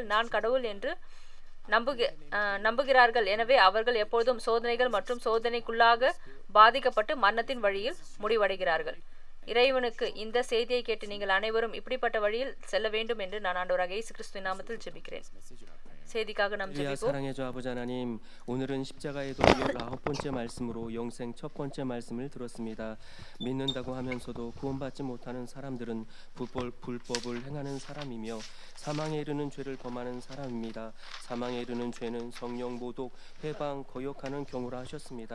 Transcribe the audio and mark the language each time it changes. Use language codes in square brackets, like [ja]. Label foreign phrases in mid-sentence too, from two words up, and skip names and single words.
[ta] நான் கடவுள் என்று நம்புகிறார்கள். எனவே அவர்கள் எப்பொழுதும் சோதனைகள் மற்றும் சோதனைக்குள்ளாக பாதிக்கப்பட்டு மரணத்தின் வழியில் முடிவடைகிறார்கள். இறைவனுக்கு இந்த செய்தியை கேட்டு நீங்கள் அனைவரும் இப்படிப்பட்ட வழியில் செல்ல வேண்டும் என்று நான் ஆண்டவராகிய இயேசு கிறிஸ்துவின் நாமத்தில் ஜெபிக்கிறேன். செய்திக்காக நாம் ஜெபிப்போம். [ko] 사랑의 주 아버지 하나님, 오늘은 십자가의 도 19번째 말씀으로 영생 첫 번째 말씀을 들었습니다. 믿는다고 하면서도 구원받지 못하는 사람들은 불법을 행하는 사람이며 사망에 이르는 죄를 범하는 사람입니다. 사망에 이르는 죄는 성령 모독, 회방, 거역하는 경우라 하셨습니다.